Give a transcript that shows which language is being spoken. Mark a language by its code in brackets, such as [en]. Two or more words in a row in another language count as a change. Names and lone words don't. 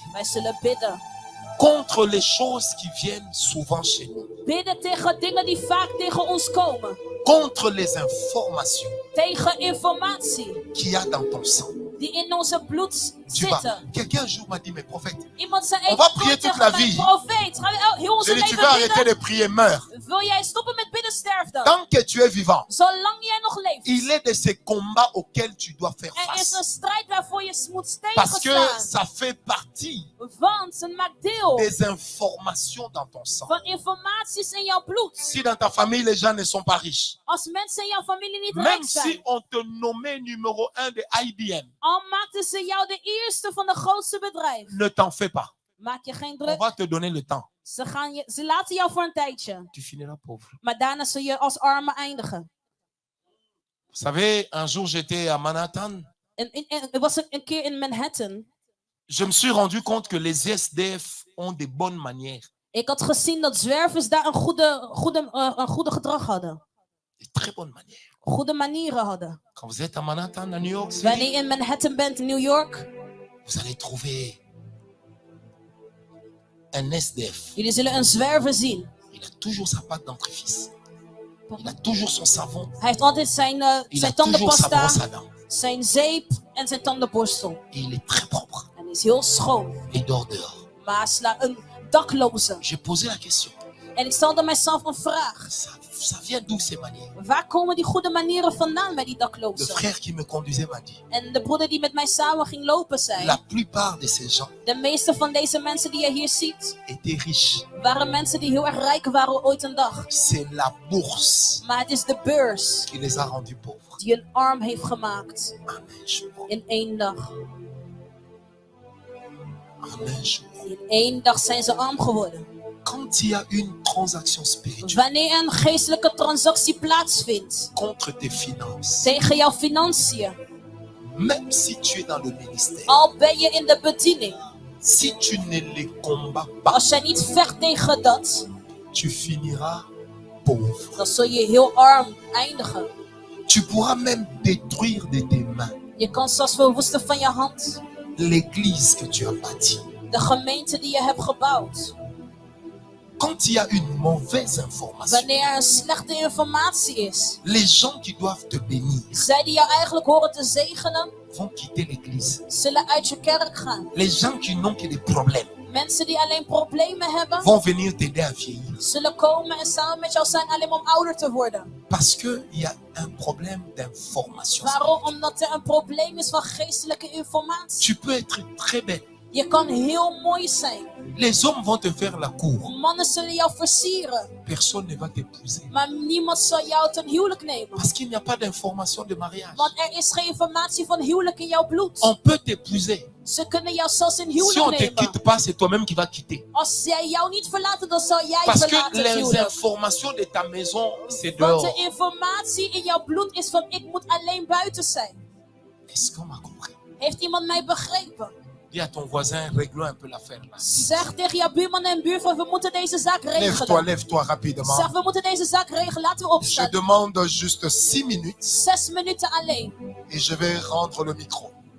[nl] Wij zullen bidden. [fr] contre les choses qui viennent souvent chez nous, [nl] Bidden tegen dingen die vaak tegen ons komen. [fr] contre les informations [nl] Tegen informatie [fr] qu'il y a dans ton sang. [nl] die in onze bloed [fr] Tu vas. [nl] zitten. [fr] Quelqu'un un jour m'a dit, mais prophète, [nl] Iemand zei, [fr] On va prier toute la vie. [nl] profeet, gaan we heel onze [fr] j'ai dit, tu [nl] leven [fr] vas arrêter [nl] bidden? [fr] de prier, meurs. [nl] Wil jij stoppen met bidden, sterf dan. [fr] Tant que tu es vivant, [nl] Zolang jij nog leeft. [fr] il est de ces combats auxquels tu dois faire [nl] Er is een [fr] face. [nl] strijd waarvoor je moet [fr] Parce que [nl] tegenstaan. [fr] ça fait partie [nl] Want het maakt deel [fr] des informations dans ton sang. [nl] van informaties in jouw bloed. [fr] Si dans ta famille, les gens ne sont pas riches, [nl] Als mensen in jouw familie niet [fr] même [nl] rijk [fr] si [nl] zijn. [fr] on te nommait numéro 1 de IBM, [nl] Al maakten ze jou de eerste van de grootste bedrijf. [fr] ne t'en fais pas. [nl] Maak je geen [fr] On [nl] druk. [fr] va te donner le temps. [nl] Ze laten jou voor een tijdje. [fr] Tu finiras pauvre. [nl] Maar daarna zul je als arme eindigen. [fr] Vous savez, un jour j'étais à Manhattan. [nl] Er was een keer in Manhattan. [fr] Je me suis rendu compte que les SDF ont des bonnes manières. [nl] Ik had gezien dat zwervers daar een goede gedrag hadden. [fr] Des très bonnes manières. [nl] Goede manieren hadden. [fr] Quand vous êtes à Manhattan, à New York City, [nl] Wanneer je in Manhattan bent, in New York. [fr] vous allez trouver un SDF. [nl] Jullie zullen een zwerver zien. [fr] Il a toujours sa pâte dentifrice. Il a toujours son savon. [nl] Hij heeft altijd zijn [fr] Il a toujours sa [nl] tandenpasta, [fr] brosse à dents. [nl] zijn zeep en zijn tandenborstel. [fr] Et il est très propre. [nl] En hij is heel schoon. [fr] Il dort dehors. [nl] Maar een dakloze. [fr] J'ai posé la question. [nl] En ik stelde mijzelf een vraag. [fr] Ça vient d'où ces manières? [nl] Waar komen die goede manieren vandaan bij die [fr] Le [nl] daklozen? [fr] frère qui me conduisait m'a dit, [nl] En de broeder die met mij samen ging lopen zei. [fr] la plupart de ces gens [nl] De meeste van deze mensen die je hier ziet. [fr] étaient riches. [nl] Waren mensen die heel erg rijk waren ooit een dag. [fr] C'est la bourse [nl] Maar het is de beurs [fr] qui les a rendus pauvres. [nl] die hun arm heeft gemaakt. [fr] En un jour. [nl] In 1 dag. [fr] En un jour. [nl] In 1 dag zijn ze arm geworden. [fr] Quand il y a une transaction spirituelle [nl] Wanneer een geestelijke transactie plaatsvindt. [fr] contre tes finances, [nl] Tegen jouw financiën. [fr] même si tu es dans le ministère, [nl] Al ben je in de bediening. [fr] si tu ne les combats pas, [nl] Als jij niet vecht tegen dat. [fr] tu finiras pauvre. [nl] Dan zul je heel arm eindigen. [fr] Tu pourras même détruire de tes mains [nl] Je kan zelfs verwoesten van je hand. [fr] l'église que tu as bâtie. [nl] De gemeente die je hebt gebouwd. [fr] Quand il y a une mauvaise information, [nl] Wanneer er een slechte informatie is. [fr] les gens qui doivent te bénir [nl] Zij die jou eigenlijk horen te zegenen. [fr] vont quitter l'église. [nl] Zullen uit je kerk gaan. [fr] Les gens qui n'ont que des problèmes [nl] Mensen die alleen problemen hebben. [fr] vont venir t'aider à vieillir. [nl] Zullen komen en samen met jou zijn alleen maar om ouder te worden. [fr] Parce qu'il y a un problème d'information. [nl] Waarom? Omdat er een probleem is van geestelijke informatie. [fr] Tu peux être très belle. [nl] Je kan heel mooi zijn. [fr] Les hommes vont te faire la cour. [nl] Mannen zullen jou versieren. [fr] Personne ne va t'épouser. [nl] Maar niemand zal jou ten huwelijk nemen. [fr] Parce qu'il n'y a pas d'information de mariage. [nl] Want er is geen informatie van huwelijk in jouw bloed. [fr] On peut t'épouser. [nl] Ze kunnen jou zelfs in [fr] Si on [nl] huwelijk [fr] ne te [nl] nemen. [fr] quitte pas, c'est toi-même qui vas quitter. [nl] Als zij jou niet verlaten, dan zal jij [fr] Parce que [nl] verlaten het [fr] les [nl] huwelijk. [fr] informations de ta maison, c'est [nl] Want [fr] dehors. [nl] de informatie in jouw bloed is van ik moet alleen buiten zijn. [fr] Est-ce qu'on m'a compris? [nl] Heeft iemand mij begrepen? [fr] Dis à ton voisin, réglons un peu l'affaire là. [nl] Zeg tegen jouw buurman en buurvrouw, we moeten deze zaak [fr] Lève-toi, [nl] regelen. [fr] lève-toi rapidement. [nl] Zeg, we moeten deze zaak regelen. Laten we [fr] Je [nl] opstaan. [fr] demande juste 6 minutes [nl] 6 minuten alleen. [fr] et je vais rendre le micro.